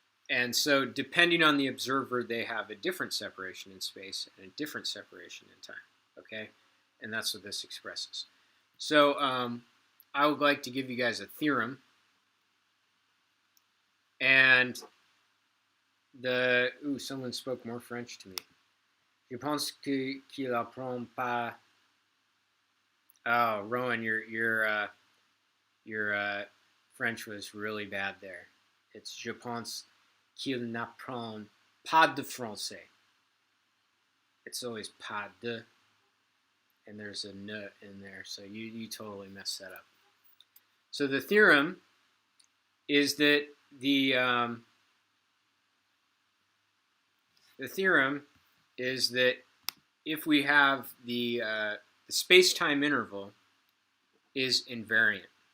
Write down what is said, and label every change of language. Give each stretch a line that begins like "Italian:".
English: And so depending on the observer, they have a different separation in space and a different separation in time, okay? And that's what this expresses. So I would like to give you guys a theorem. And someone spoke more French to me.
French: Je pense qu'il apprend pas.
English: Oh, Rowan, your French was really bad there. It's
French: je pense qu'il n'apprend pas de français.
English: It's always pas de, and there's a ne in there, so you totally messed that up. So the theorem is that the theorem is that if we have the space-time interval is invariant.